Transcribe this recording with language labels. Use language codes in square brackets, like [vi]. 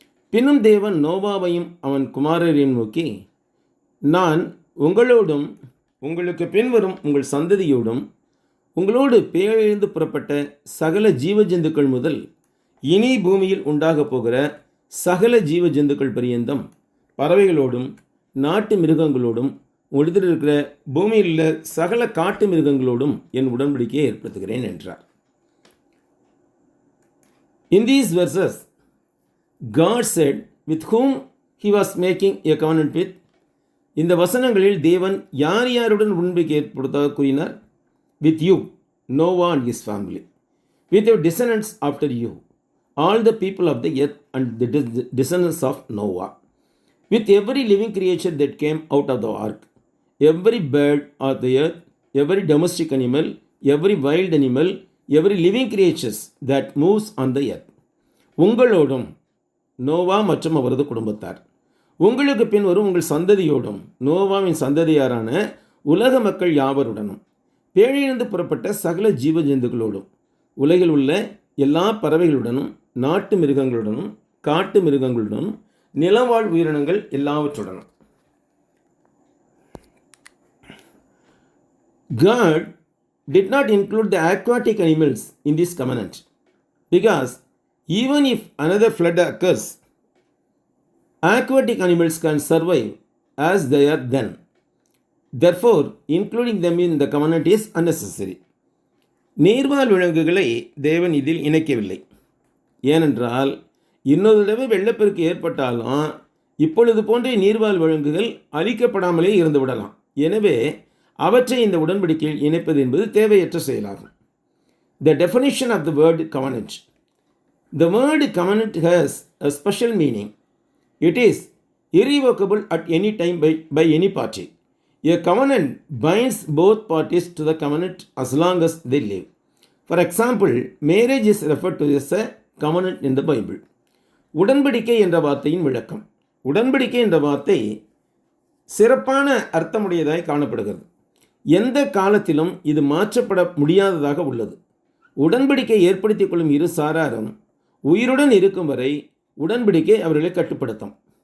[ta] பின்னும் தேவன் நோவாவையும் அவன் குமாரரையும் நோக்கி, "நான் உங்களோடும் உங்களுக்கு பின்வரும் உங்கள் சந்ததியோடும் உங்களோடு பேரிழந்து புறப்பட்ட சகல ஜீவ ஜந்துக்கள் முதல் இனி பூமியில் உண்டாகப் போகிற சகல ஜீவ ஜந்துக்கள் பரியந்தம் பறவைகளோடும் நாட்டு மிருகங்களோடும் உங்களிடத்தில் இருக்கிற பூமியில் உள்ள சகல காட்டு மிருகங்களோடும் என் உடன்படிக்கையை ஏற்படுத்துகிறேன்" என்றார். [en] In these verses, God said with whom he was making a covenant with. [ta] இந்த வசனங்களில் தேவன் யார் யாருடன் உடன்படிக்கை ஏற்படுத்த கூறினார்? [en] With you, Noah and his family, with your descendants after you, all the people of the earth and the descendants of Noah, with every living creature that came out of the ark, every bird of the earth, every domestic animal, every wild animal, every living creatures that moves on the earth. [ta] உங்களோடும் Noah மற்றும் அவரது குடும்பத்தார், உங்களுக்கு பின் வரும் உங்கள் சந்ததியோடும் நோவாவின் சந்ததியாரான உலக மக்கள் யாவருடனும் பேழிலிருந்து புறப்பட்ட சகல ஜீவ ஜந்துக்களோடும் உலகில் உள்ள எல்லா பறவைகளுடனும் நாட்டு மிருகங்களுடனும் காட்டு மிருகங்களுடனும் நிலவாழ் உயிரினங்கள் எல்லாவற்றுடனும். [en] God did not include the aquatic animals in this covenant because even if another flood occurs, aquatic animals can survive as they are then. Therefore, including them in the covenant is unnecessary. [ta] நீர்வாழ் விலங்குகளை தேவன் இதில் இணைக்கவில்லை. ஏனென்றால் இன்னொரு தடவை வெள்ளப்பெருக்கு ஏற்பட்டாலும் இப்பொழுது போன்ற நீர்வாழ் விலங்குகள் அழிக்கப்படாமலே இருந்து விடலாம். எனவே அவற்றை இந்த உடன்படிக்கையில் இணைப்பது என்பது தேவையற்ற செயலாகும். [en] The definition of the word covenant. The word covenant has a special meaning. It is irrevocable at any time by any party. A covenant binds both parties to the covenant as long as they live. For example, marriage is referred to as a covenant in the Bible. [ta] உடன்படிக்கை என்ற வார்த்தையின் விளக்கம். உடன்படிக்கை என்ற வார்த்தை சிறப்பான அர்த்தமுடையதாய் காணப்படுகிறது. எந்த காலத்திலும் இது மாற்றப்பட முடியாததாக உள்ளது. உடன்படிக்கை ஏற்படுத்திக் கொள்ளும் இரு சாராரும் உயிருடன் இருக்கும் வரை உடன்படிக்கை அவர்களை கட்டுப்படுத்தும்.